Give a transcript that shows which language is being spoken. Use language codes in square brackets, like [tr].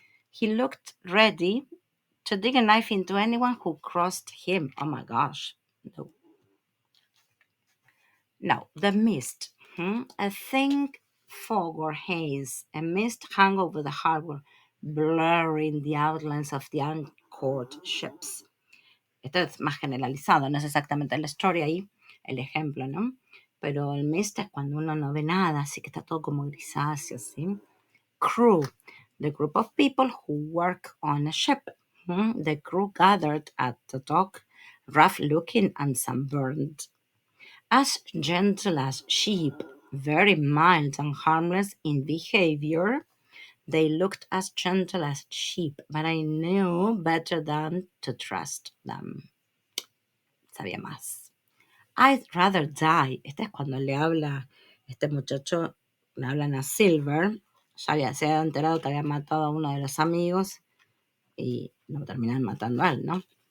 [en] He looked ready to dig a knife into anyone who crossed him. Oh my gosh. No. Now, the mist. A thing fog or haze. A mist hung over the harbor, blurring the outlines of the anchored ships. [es] Esto es más generalizado, no es exactamente la historia ahí, el ejemplo, ¿no? Pero el mist es cuando uno no ve nada, así que está todo como grisáceo, ¿sí? [en] Crew, the group of people who work on a ship. The crew gathered at the dock, rough looking and sunburned. As gentle as sheep, very mild and harmless in behavior. They looked as gentle as sheep, but I knew better than to trust them. [es] Sabía más. [en] I'd rather die. [es] Este es cuando le habla, este muchacho, le hablan a Silver. Se había enterado que había matado a uno de los amigos y lo terminan matando a él, ¿no?